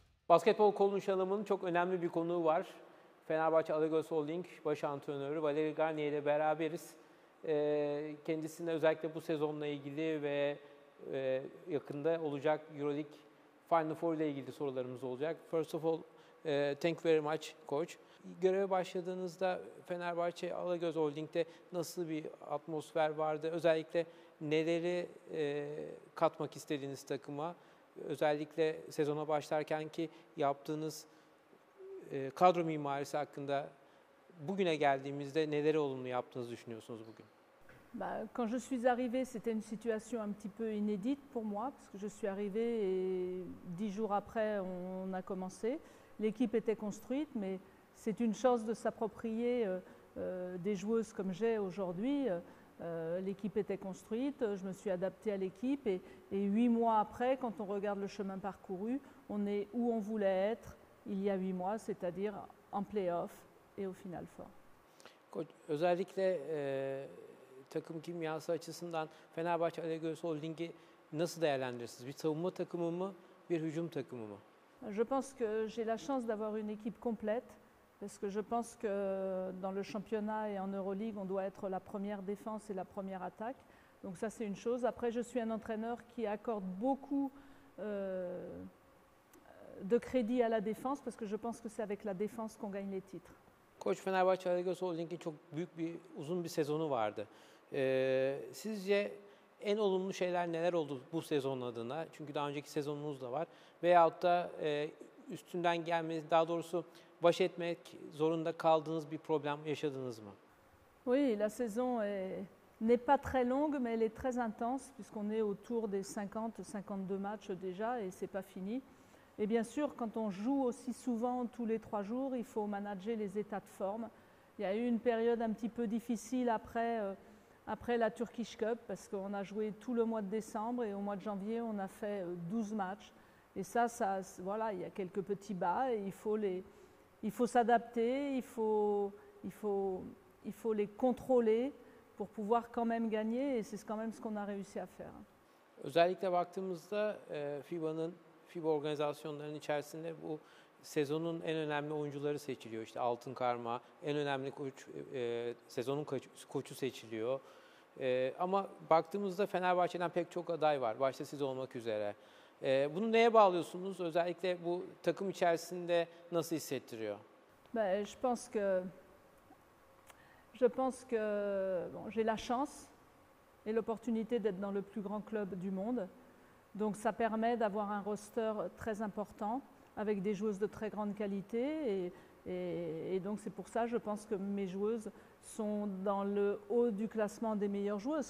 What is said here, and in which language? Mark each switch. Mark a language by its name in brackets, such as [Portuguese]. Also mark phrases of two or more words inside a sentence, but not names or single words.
[Turkish] Basketbol konuşalımın çok önemli bir konuğu var. Fenerbahçe Alagöz Holding baş antrenörü Valeri Garnier ile beraberiz. Kendisine özellikle bu sezonla ilgili ve yakında olacak Euroleague Final Four ile ilgili sorularımız olacak. [English] First of all, thank you very much coach. [Turkish] Göreve başladığınızda Fenerbahçe Alagöz Holding'de nasıl bir atmosfer vardı? Özellikle neleri katmak istediğiniz takıma? Özellikle sezona başlarken ki yaptığınız kadro mimarisi hakkında bugüne geldiğimizde neleri olumlu yaptığınızı düşünüyorsunuz bugün? [French] Quand je suis arrivée, c'était une situation un petit peu inédite pour moi, parce que je suis arrivée et 10 jours après, on a commencé. L'équipe était construite, mais c'est une chance de s'approprier des joueuses comme j'ai aujourd'hui. L'équipe était construite, je me suis adaptée à l'équipe et 8 mois après, quand on regarde le chemin parcouru, on est où on voulait être il y a 8 mois, c'est-à-dire en play-off et au Final Four. [Turkish] Özellikle takım kimyası açısından Fenerbahçe Alagöz Holding'i nasıl değerlendirirsiniz? Bir savunma takımı mı, bir hücum takımı mı? [French] Je pense que j'ai la chance d'avoir une équipe complète, parce que je pense que dans le championnat et en Euroleague, on doit être la première défense et la première attaque. Donc ça, c'est une chose. Après, je suis un entraîneur qui accorde beaucoup de crédit à la défense, parce que je pense que c'est avec la défense qu'on gagne les titres. [Turkish] Koç, Fenerbahçe Alagöz Holding'in çok büyük uzun bir sezonu vardı. Sizce en olumlu şeyler neler oldu bu sezon adına? Çünkü daha önceki sezonunuz da var. Veyahut da üstünden gelmeniz, daha doğrusu baş etmek zorunda kaldığınız bir problem yaşadınız mı? [French] Oui, la saison n'est pas très longue, mais elle est très intense, puisqu'on est autour des 50-52 matchs déjà, et c'est pas fini. Et bien sûr, quand on joue aussi souvent tous les 3 jours, il faut manager les états de forme. Il y a eu une période un petit peu difficile après la Turkish Cup, parce qu'on a joué tout le mois de décembre et au mois de janvier, on a fait 12 matchs. Et ça, voilà, il y a quelques petits bas et il faut s'adapter, il faut les contrôler pour pouvoir quand même gagner et c'est quand même ce qu'on a réussi à faire. [Turkish] Özellikle baktığımızda FIBA organizasyonlarının içerisinde bu sezonun en önemli oyuncuları seçiliyor. İşte altın karma, en önemli koç, sezonun koçu seçiliyor. Ama baktığımızda Fenerbahçe'den pek çok aday var, başta siz olmak üzere. Bunu neye bağlıyorsunuz? Özellikle bu takım içerisinde nasıl hissettiriyor? [French] Je pense que bon, j'ai la chance et l'opportunité d'être dans le plus grand club du monde. Donc ça permet d'avoir un roster très important avec des joueuses de très grande qualité et donc c'est pour ça je pense que mes joueuses sont dans le haut du classement des meilleures joueuses.